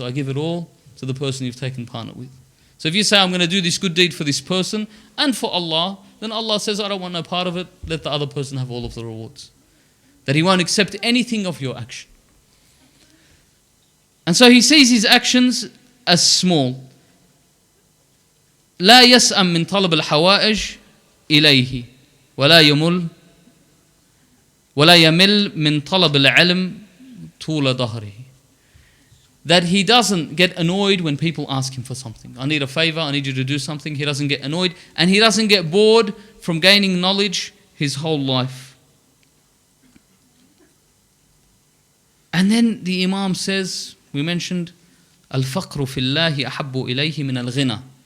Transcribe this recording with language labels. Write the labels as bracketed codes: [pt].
[en] I give it all to the person you've taken partner with. So if you say, I'm going to do this good deed for this person and for Allah, then Allah says, I don't want no part of it. Let the other person have all of the rewards. That He won't accept anything of your action. And so he sees his actions as small. [ar] لا يسأم من طلب الحوائج إليه ولا يمل من طلب العلم طول ظهره. [en] That he doesn't get annoyed when people ask him for something. I need a favor, I need you to do something. He doesn't get annoyed, and he doesn't get bored from gaining knowledge his whole life. And then the Imam says, we mentioned, [ar] الفقر في الله أحب إليه من الغنى.